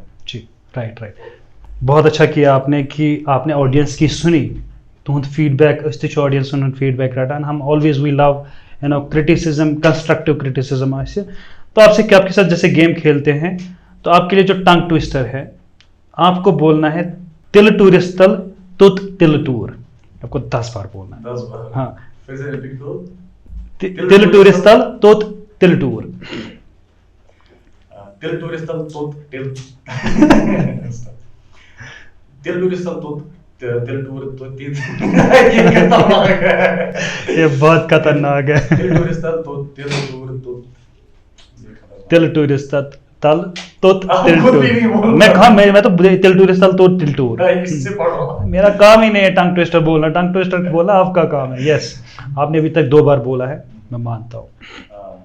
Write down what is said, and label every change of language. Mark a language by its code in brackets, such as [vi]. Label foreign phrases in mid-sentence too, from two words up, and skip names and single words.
[hi] जी राइट बहुत अच्छा किया आपने कि आपने ऑडियंस की सुनी [ks] तुहद फीडबैक ऑडियंस फीडबैक रटान [hi] हम [en] always we love criticism constructive criticism [hi] तो आपसे क्या आपके साथ जैसे गेम खेलते हैं तो आपके लिए जो [en] tongue twister [hi] है आपको बोलना है [ks] तिल टूरिस्तल तुत तिल टूर [hi] आपको 10 बार बोलना है 10 बार हाँ फिर से रिपीट करो [ks] तिल टूरिस्तल तुत तिल टूर तिल टूरिस्तल तुत तिल तिल टूरिस्तल तुत तिल टूर तो [hi] ये बहुत खतरनाक है [ks] तिल टूरिस्तल तो तिल टूर तो तिल टूरिस्तल तल तो तिल [hi] खुद टूर भी नहीं बोल मैं कहा मैं तो तिल टूरिस्तल तो तिल टूर इससे पढ़ो मेरा काम ही नहीं है [en] tongue twister [hi] बोलना [en] tongue twister [hi] बोला आपका काम है यस आपने अभी तक 2 बार बोला है मैं मानता हूँ